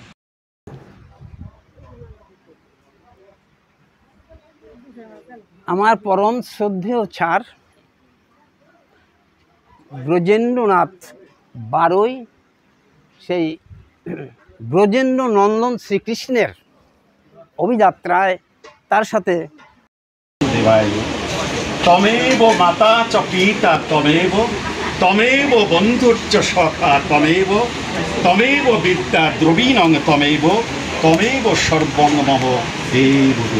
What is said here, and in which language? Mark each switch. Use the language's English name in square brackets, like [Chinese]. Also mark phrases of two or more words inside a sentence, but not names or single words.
[Bangla] আমার পরম শ্রদ্ধেয় স্যার ব্রজেন্দ্রনাথ বারোই সেই ব্রজেন্দ্র নন্দন শ্রীকৃষ্ণের অভিযাত্রায় তার সাথে [Sanskrit] তমেব মাতা চ পিতা তমেব তমেব বন্ধুর্চ সখা তমেব তমেব বিদ্যা দ্রবীণং তমেব তমেব সর্বং মম দেব।